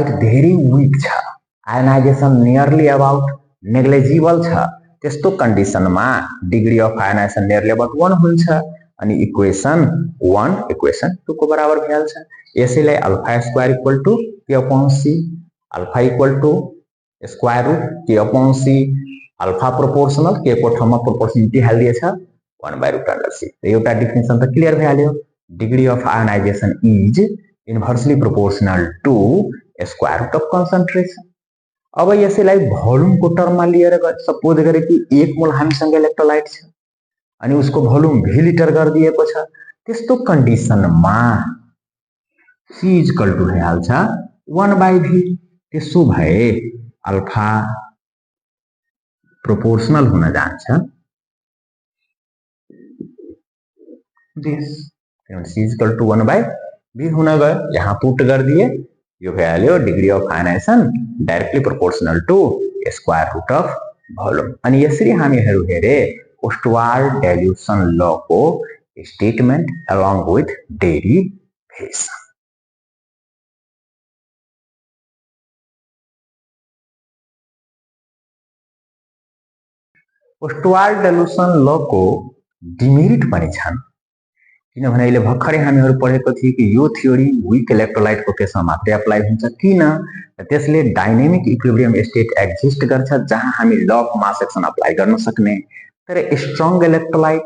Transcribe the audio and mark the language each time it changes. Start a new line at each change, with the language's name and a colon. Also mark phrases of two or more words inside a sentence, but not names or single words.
Nepali: धेरै वीक छ
English: ionization nearly about negligible
Nepali: छ त्यस्तो कन्डिसनमा
English: degree of ionization nearly about 1
Nepali: हुन्छ अनि
English: equation 1 equation
Nepali: 2 को बराबर भइहाल्छ यसैलाई
English: alpha square equal to k upon c alpha equal to square root k upon c alpha
Nepali: प्रोपोर्शनल के को ठाउँमा प्रोपोर्शनलिटी हालिदिएछ
English: 1 by root under c
Nepali: एउटा डेफिनेसन त क्लियर भइहाल्यो
English: degree of ionization is inversely proportional to square root of concentration
Nepali: अब यसैलाई भोल्युम को टर्ममा लिएर सपोज गरे कि 1 मोल हामीसँग इलेक्ट्रोलाइट छ अनि उसको भोल्युम v लिटर गरिदिएको छ त्यस्तो कन्डिसनमा
English: c equal to
Nepali: भइहाल्छ
English: 1 by v
Nepali: त्यसो भए अल्फा प्रोपोर्शनल हुन जान्छ
English: this c equal to 1 by v
Nepali: होना गयो यहाँ पुट
Hindi: कर दिए
Nepali: यो भइहाल्यो
English: degree of ionization directly proportional to square root of volume
Nepali: अनि यसरी हामीहरु हेरे ओस्टवाल्ड डाइल्युसन ल को
English: statement along with derivation
Nepali: ओस्टवाल्ड डाइल्युसन ल को डिमेरिट पनि छन् किनभने अहिले भर्खरै हामीहरु पढेको थिए कि यो थ्योरी
English: weak electrolyte
Nepali: को केसमा मात्रै अप्लाई हुन्छ किन त्यसले
English: dynamic equilibrium state exist
Nepali: गर्छ जहाँ हामी
English: law of mass action apply
Nepali: गर्न सक्ने तर
English: strong electrolyte